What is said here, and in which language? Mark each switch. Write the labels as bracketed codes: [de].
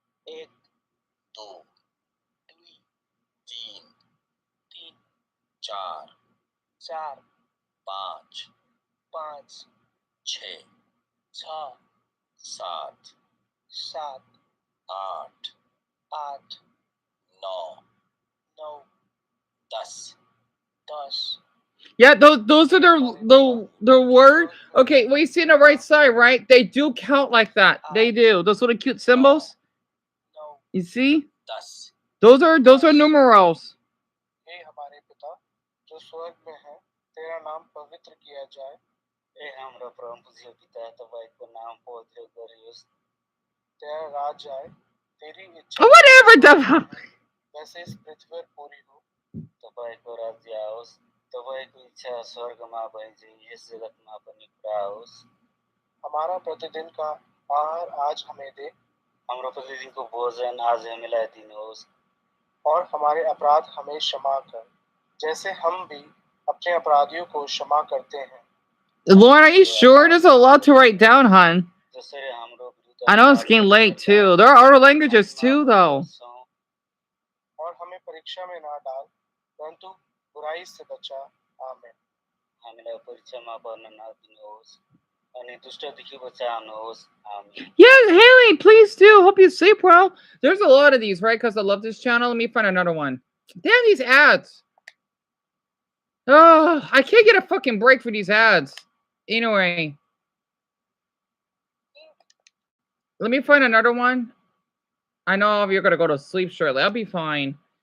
[hi] एक दो दुई तीन तीन चार चार पाँच पाँच छः छः सात सात आठ आठ नौ नौ दस दस. [en] Yeah, those are their word. Okay, what you see on the right side, right? They do count like that. They do. Those little cute symbols. You see? Those are numerals. [hi] हे हमारे पिता जो स्वर्ग में है, तेरा नाम पवित्र किया जाए. [ne] ए हाम्रो परमपूज्य पिता तपाईँको नाम पवित्र गरियोस्. [hi] तेरा राज आए, तेरी इच्छा [en] Whatever the. [hi] वैसे इस पृथ्वी पर पूरी हो. [ne] तपाईँको राज्य आओस्. तपाईँको इच्छा स्वर्गमा भइजे यस जगतमा पनि पुरा होस्. [hi] हमारा प्रतिदिन का आहार आज हमें दे. [ne] हाम्रो प्रतिदिनको भोजन आज हामीलाई दिनुहोस्. [hi] और हमारे अपराध हमें क्षमा कर, जैसे हम भी अपने अपराधियों को क्षमा करते हैं. [en] Lauren, are you sure? There's a lot to write down, hon. I know it's getting late too. There are other languages too, though. [hi] और हमें परीक्षा में ना डाल, परंतु बुराई से बचा। आमीन। [ne] हामीलाई परीक्षामा पर्न नदिनुहोस् अनि दुष्टदेखि बचाउनुहोस्। आमीन। [en] Yeah, Haley, please do. Hope you sleep well. There's a lot of these, right? Because I love this channel. Let me find another one. Damn these ads. Oh, I can't get a fucking break for these ads. Anyway. Let me find another one. I know you're going to go to sleep shortly. I'll be fine.